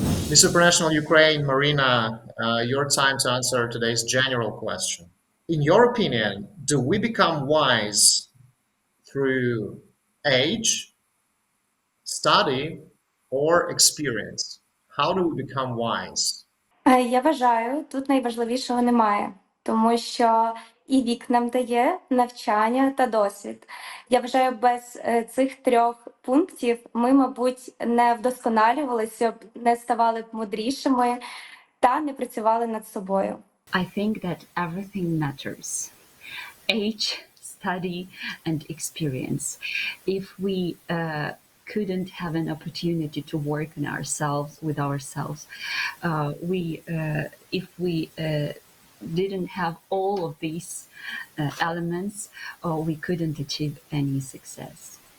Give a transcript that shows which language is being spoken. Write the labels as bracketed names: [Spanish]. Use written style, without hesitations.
[English] Miss Supranational Ukraine, Marina, your time to answer today's general question. In your opinion, do we become wise through age, study, or experience? How do we become wise? [Ukrainian] Я вважаю, тут найважливішого немає, тому що і вік нам дає навчання та досвід. Я вважаю, без цих трьох пунктів ми, мабуть, не вдосконалювалися б, не ставали б мудрішими та не працювали над собою. [English] I think that everything matters. Age, study, and experience. If we couldn't have an opportunity to work on ourselves with ourselves, if we didn't have all of these elements, we couldn't achieve any success.